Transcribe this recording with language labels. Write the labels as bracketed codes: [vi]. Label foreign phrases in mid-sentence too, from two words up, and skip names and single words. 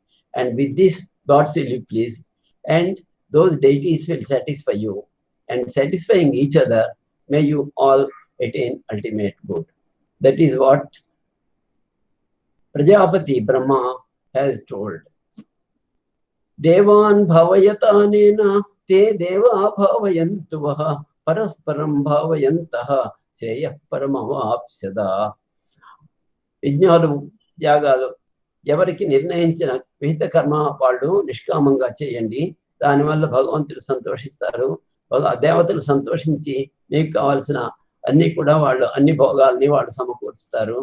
[en] And with this, gods will be pleased. And those deities will satisfy you. And satisfying each other, may you all attain ultimate good. That is what Prajapati Brahma has told. [sa] देवान् भावयतानेन ते देवा भावयन्तु वः परस्परं भावयन्तः श्रेयः परमवाप्स्यथ. [te] యజ్ఞాలు యాగాలు ఎవరికి నిర్ణయించిన విహిత కర్మ వాళ్ళు నిష్కామంగా చేయండి. దానివల్ల భగవంతుడు సంతోషిస్తారు. దేవతలు సంతోషించి నీకు కావాల్సిన అన్ని కూడా వాళ్ళు అన్ని భోగాల్ని వాళ్ళు సమకూరుస్తారు.